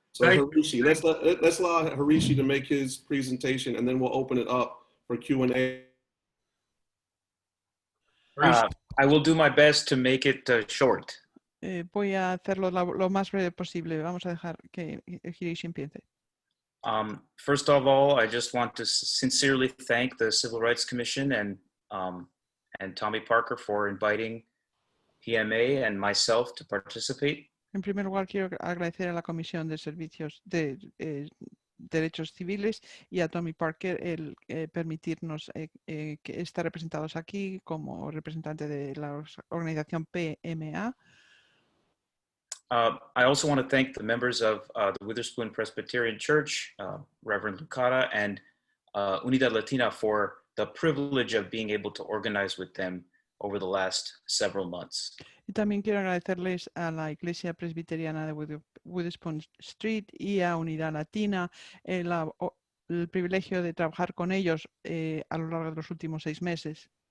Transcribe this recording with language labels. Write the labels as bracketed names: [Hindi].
[English] So Harishi, let's allow Harishi to make his presentation, and then we'll open it up for Q&A. I will do my best to make it short. [Spanish] Voy a hacerlo lo más breve posible. Vamos a dejar que Harishi empiece. [English] First of all, I just want to sincerely thank the Civil Rights Commission and Tommy Parker for inviting PMA and myself to participate. [Spanish] En primer lugar, quiero agradecer a la Comisión de Servicios de Derechos Civiles y a Tommy Parker el permitirnos estar representados aquí como representante de la organización PMA. [English] I also want to thank the members of the Witherspoon Presbyterian Church, Reverend Lucada, and Unidad Latina for the privilege of being able to organize with them over the last several months. [Spanish] Y también quiero agradecerles a la Iglesia Presbiteriana de Witherspoon Street y a Unidad Latina el privilegio de trabajar con ellos a lo largo de los últimos 6 meses.